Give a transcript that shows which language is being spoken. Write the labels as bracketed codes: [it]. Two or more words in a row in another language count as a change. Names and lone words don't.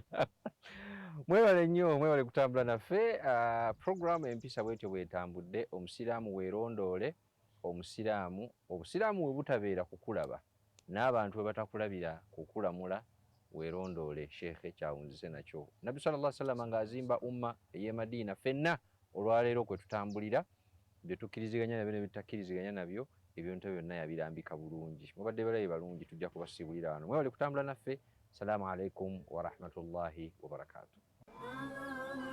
[lg] Mwebale nnyo, mwebale kutambula naffe. Program empisa bwetyo bwetambudde, omusiraamu weerondoole, obusiraamu we butabeera kukulaba n'abantu we batakulabira kukulamula, weerondoole sheekhe kyawunzise nakyo. Nabbi [ar] صلى الله عليه وسلم [lg] ng'azimba umma ey'e Madiina, ffenna olwaleero kwe tutambulira, bye tukkiriziganya nabyo ne bye tutakkiriziganya nabyo, ebintu byonna yabirambika bulungi. Mubadde balabe balungi, tujja kubasiibulira wano. Mwebale kutambula naffe. [ar] السلام عليكم ورحمة الله وبركاته.